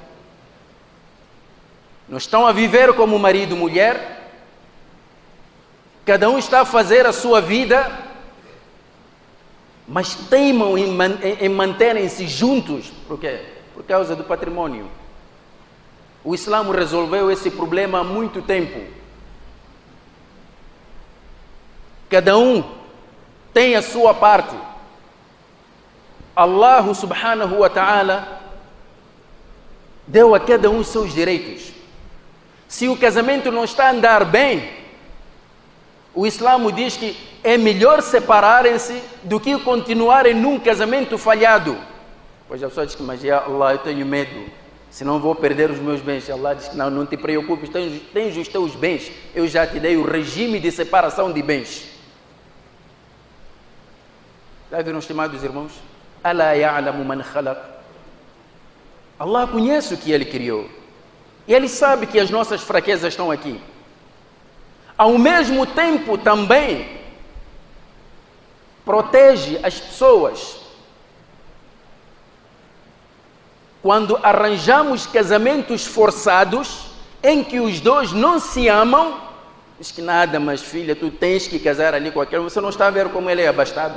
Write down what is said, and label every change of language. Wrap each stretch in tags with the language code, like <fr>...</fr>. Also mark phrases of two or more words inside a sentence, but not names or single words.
<pt>Não estão a viver como marido e mulher, cada um está a fazer a sua vida, mas teimam em manterem-se juntos. Por quê? Por causa do patrimônio. O Islã resolveu esse problema há muito tempo. Cada um tem a sua parte.</pt> <ar>الله سبحانه وتعالى</ar> <pt>deu a cada um os seus direitos. Se o casamento não está a andar bem, o Islã diz que é melhor separarem-se do que continuarem num casamento falhado. Pois a pessoa diz que, mas</pt> <ar>يا الله,</ar> <pt>eu tenho medo, senão vou perder os meus bens. Allah diz que não te preocupes, tens os teus bens, eu já te dei o regime de separação de bens. Já viram, estimados irmãos?</pt> <ar>ألا يعلم من خلق.</ar> <pt>Allah conhece o que Ele criou. E Ele sabe que as nossas fraquezas estão aqui. Ao mesmo tempo também protege as pessoas. Quando arranjamos casamentos forçados, em que os dois não se amam, diz que nada, mas filha, tu tens que casar ali com aquele, você não está a ver como ele é abastado.</pt>